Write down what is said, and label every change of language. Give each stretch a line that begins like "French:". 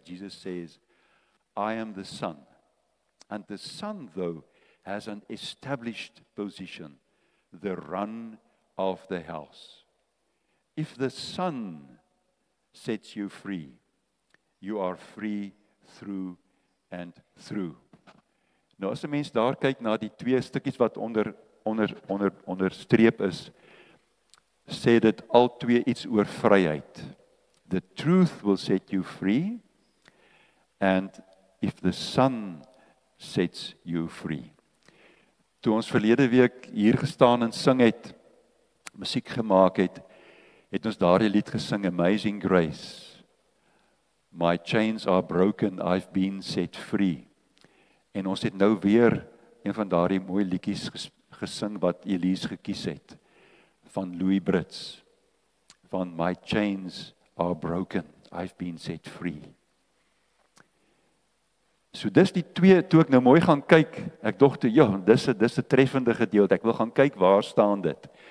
English: Jesus says, I am the Son. And the Son, though, has an established position, the run of the house. If the Son sets you free, you are free through and through.
Afrikaans: Nou as 'n mens daar kyk na die twee stukkies wat onderstreep is, sê dit al twee iets oor vryheid.
English: The truth will set you free, and if the Son sets you free.
Afrikaans: Toe ons verlede week hier gestaan en sing het, musiek gemaak het, het ons daardie lied gesing, Amazing Grace.
English: My chains are broken, I've been set free.
Afrikaans: En ons het nou weer een van daardie mooi liedjies gesing wat Elise gekies het, van Louis Brits, van
English: My chains are broken, I've been set free.
Afrikaans: So dis die twee, toe ek nou mooi gaan kyk, ek dog toe, ja, dis 'n treffende gedeelte, ek wil gaan kyk waar staan dit.